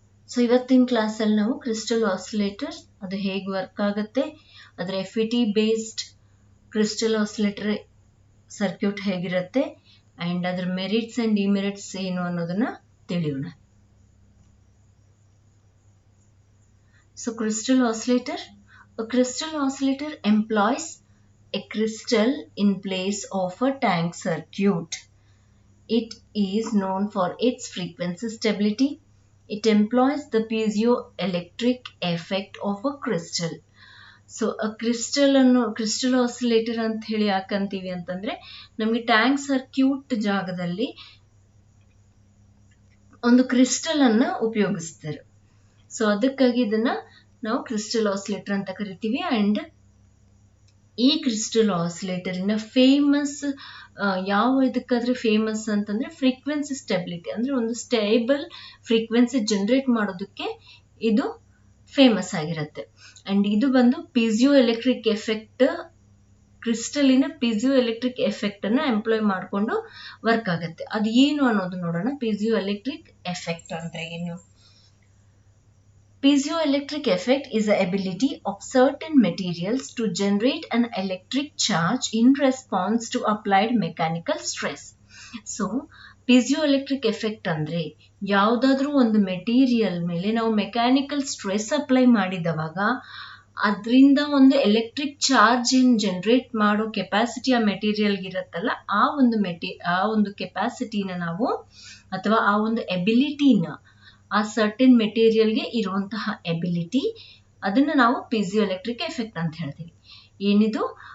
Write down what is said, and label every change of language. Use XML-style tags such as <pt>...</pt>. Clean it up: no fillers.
<kn>So ಇವತ್ತಿನ ಕ್ಲಾಸಲ್ಲಿ ನಾವು ಕ್ರಿಸ್ಟಲ್ ಆಸಿಲೇಟರ್ ಅದು ಹೇಗೆ ವರ್ಕ್ ಆಗುತ್ತೆ, ಅದರ FET based crystal oscillator circuit ಹೇಗಿರುತ್ತೆ ಅಂಡ್ ಅದರ ಮೆರಿಟ್ಸ್ ಅಂಡ್ ಡಿಮೆರಿಟ್ಸ್ ಏನು ಅನ್ನೋದನ್ನ ತಿಳಿಯೋಣ.</kn> <en>So crystal oscillator, a crystal oscillator employs a crystal in place of a tank circuit. It is known for its frequency stability. It employs the piezoelectric effect of a crystal.</en> <kn>So crystal oscillator ಅಂತ ಹೇಳಿ ಯಾಕಂತೀವಿ ಅಂತಂದ್ರೆ, ನಮಗೆ tank circuit ಜಾಗದಲ್ಲಿ ಒಂದು crystal ಅನ್ನ ಉಪಯೋಗಿಸ್ತಾರೆ. So ಅದಕ್ಕಾಗಿ ಇದನ್ನ ನಾವು ಕ್ರಿಸ್ಟಲ್ ಆಸಿಲೇಟರ್ ಅಂತ ಕರಿತೀವಿ. ಅಂಡ್ ಈ ಕ್ರಿಸ್ಟಲ್ ಆಸಿಲೇಟರಿನ ಫೇಮಸ್ ಯಾವ ಇದಕ್ಕಾದ್ರೆ ಫೇಮಸ್ ಅಂತಂದ್ರೆ ಫ್ರೀಕ್ವೆನ್ಸಿ ಸ್ಟೆಬಿಲಿಟಿ, ಅಂದ್ರೆ ಒಂದು ಸ್ಟೇಬಲ್ ಫ್ರೀಕ್ವೆನ್ಸಿ ಜನರೇಟ್ ಮಾಡೋದಕ್ಕೆ ಇದು ಫೇಮಸ್ ಆಗಿರುತ್ತೆ. ಅಂಡ್ ಇದು ಬಂದು ಪಿಜಿಯೋ ಎಲೆಕ್ಟ್ರಿಕ್ ಎಫೆಕ್ಟ್, ಕ್ರಿಸ್ಟಲಿನ ಪಿಜಿಯೋ ಎಲೆಕ್ಟ್ರಿಕ್ ಎಫೆಕ್ಟ್ ಅನ್ನ ಎಂಪ್ಲಾಯ್ ಮಾಡಿಕೊಂಡು ವರ್ಕ್ ಆಗುತ್ತೆ. ಅದು ಏನು ಅನ್ನೋದು ನೋಡೋಣ. ಪಿಜಿಯೋ ಎಲೆಕ್ಟ್ರಿಕ್ ಎಫೆಕ್ಟ್ ಅಂದ್ರೆ ಏನು?</kn> <en>Piezoelectric effect is the ability of certain materials to generate an electric charge in response to applied mechanical stress.</en> <kn>So, piezoelectric effect ಅಂದ್ರೆ ಯಾವುದಾದ್ರೂ ಒಂದು ಮೆಟೀರಿಯಲ್ ಮೇಲೆ ನಾವು ಮೆಕ್ಯಾನಿಕಲ್ ಸ್ಟ್ರೆಸ್ ಅಪ್ಲೈ ಮಾಡಿದವಾಗ ಅದರಿಂದ ಒಂದು ಎಲೆಕ್ಟ್ರಿಕ್ ಚಾರ್ಜ್ ಜನರೇಟ್ ಮಾಡೋ ಕೆಪಾಸಿಟಿ ಆ ಮೆಟೀರಿಯಲ್ಗೆ ಇರುತ್ತಲ್ಲ, ಆ ಒಂದು ಕೆಪಾಸಿಟಿನ ನಾವು ಅಥವಾ ಆ ಒಂದು ಎಬಿಲಿಟಿನ, ಆ ಸರ್ಟನ್ ಮೆಟೀರಿಯಲ್ಗೆ ಇರುವಂತಹ ಎಬಿಲಿಟಿ, ಅದನ್ನ ನಾವು ಪಿಜಿಯೋಎಲೆಕ್ಟ್ರಿಕ್ ಎಫೆಕ್ಟ್ ಅಂತ ಹೇಳ್ತೀವಿ. ಏನಿದು?</kn>